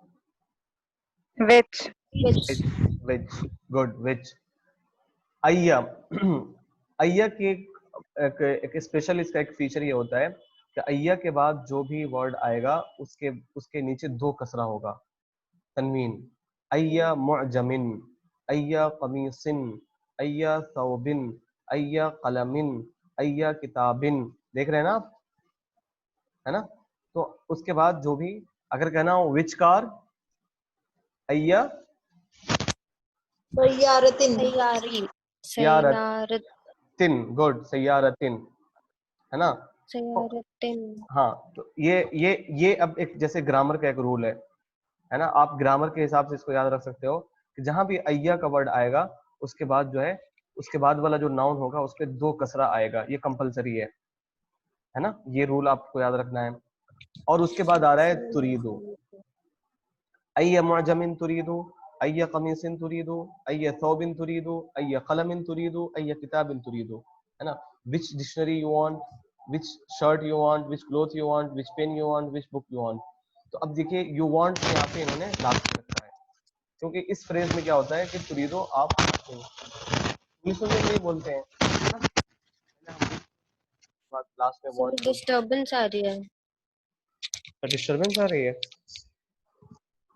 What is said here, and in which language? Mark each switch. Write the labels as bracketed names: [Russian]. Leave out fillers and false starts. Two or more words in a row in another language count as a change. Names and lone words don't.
[Hindi] विच। विच। [English] which, good, which. [Hindi] अय्या अय्या की एक स्पेशल इसका एक फीचर ये होता है कि अय्या के बाद जो भी वर्ड आएगा उसके उसके नीचे दो कसरा होगा, तनवीन। [Arabic] أيّ معجمٍ، أيّ قميصٍ، أيّ ثوبٍ، أيّ قلمٍ، أيّ كتابٍ. [Hindi] देख रहे हैं ना आप, है ना। तो उसके बाद जो भी अगर कहना हो [English] which car, [Hindi] अय्या सय्यारतिन। सैयारी। सय्यारतिन, सैयारत। गुड, सय्यारतिन, है ना। तो सैयारतिन। हाँ, तो ये अब एक जैसे ग्रामर का एक रूल है ना, आप ग्रामर के हिसाब से इसको याद रख सकते हो कि जहां भी अय्या का वर्ड आएगा उसके बाद जो है, उसके बाद वाला जो नाउन होगा उस पर दो कसरा आएगा, ये कंपलसरी है ना, ये रूल आपको याद रखना है। और उसके बाद आ रहा है [Arabic] تريد، أيّ معجمٍ تريد، أيّ قميصٍ تريد، أيّ ثوبٍ تريد، أيّ قلمٍ تريد، أيّ كتابٍ تريد, [Hindi] है ना। [English] which dictionary you want, which shirt you want, which cloth you want, which pen you want, which book you want. [Hindi] तो अब देखिए [English] you want [Hindi] यहाँ पे इन्होंने लास्ट रखा है, क्योंकि इस फ्रेज में क्या होता है कि तुरीदो आप इंग्लिश में नहीं बोलते हैं, है ना, लास्ट में सर वांट डिस्टरबेंस आ रही है। डिस्टर्बेंस आ रही है।